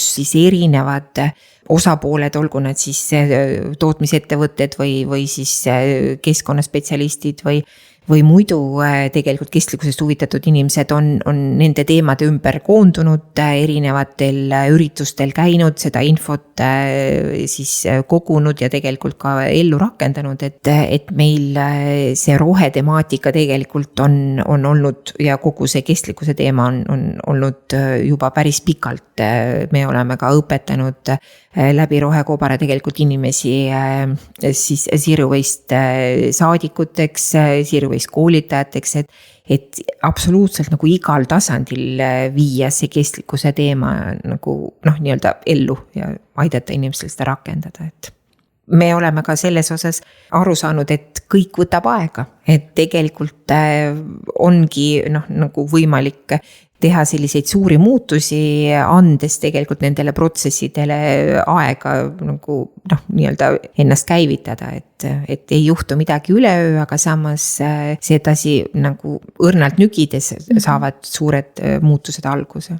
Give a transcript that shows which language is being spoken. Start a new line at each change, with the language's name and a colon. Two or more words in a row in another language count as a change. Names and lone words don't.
Estonian: siis erinevad osapooled, olgu nad siis tootmisettevõtted või siis keskkonnaspetsialistid või muidu tegelikult kestlikkusest huvitatud inimesed on nende teemade ümber koondunud, erinevatel üritustel käinud, seda infot siis kogunud ja tegelikult ka ellu rakendanud, et meil see rohetemaatika tegelikult on olnud ja kogu see kestlikkuse teema on olnud juba päris pikalt. Me oleme ka õpetanud läbi rohekobara tegelikult inimesi siis
English: zero waste
Estonian: saadikuteks,
English: zero waste
Estonian: koolitajateks, et absoluutselt nagu igal tasandil viia see kestlikkuse teema nagu nii-öelda ellu ja aidata inimestel seda rakendada, et me oleme ka selles osas aru saanud, et kõik võtab aega, et tegelikult ongi nagu võimalik teha selliseid suuri muutusi, andes tegelikult nendele protsessidele aega nagu nii-öelda ennast käivitada, et ei juhtu midagi üleöö, aga samas sedasi nagu õrnalt nügides saavad suured muutused alguse.